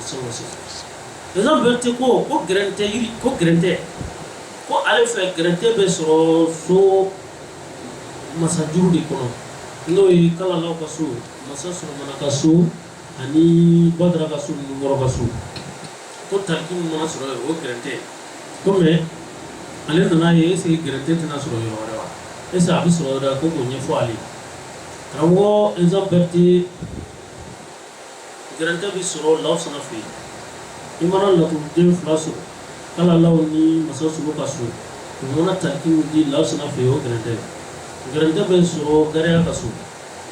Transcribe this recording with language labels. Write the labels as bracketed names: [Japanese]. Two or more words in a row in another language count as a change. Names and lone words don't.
[Bambara] sisan Ensan Berté ko gɛrɛntɛ yiri ko gɛrɛntɛ ko ale fɛ gɛrɛntɛ bɛ sɔrɔ so masajuru de kɔnɔ n'o ye kalalaw ka so masa Solomana ka so ani Badara ka so ni Wɔrɔ ka so ko tariki min mana sɔrɔ yen o gɛrɛntɛ ko mais ale nana ye [French] est-ce que [Bambara] gɛrɛntɛ tɛna sɔrɔ yɔrɔ wɛrɛ wa [French] est-ce que [Bambara] a bɛ sɔrɔ yɔrɔ ko k'o ɲɛfɔ ale karamɔgɔ Ensan Berté gɛrɛntɛ bɛ sɔrɔ Lawusana fɛ yen i mana laturuden 2 sɔrɔ kalalaw ni masa Sogo ka so u mana tariki min di Lawusana fɛ yen o gɛrɛntɛ bɛ sɔrɔ Gariya ka so i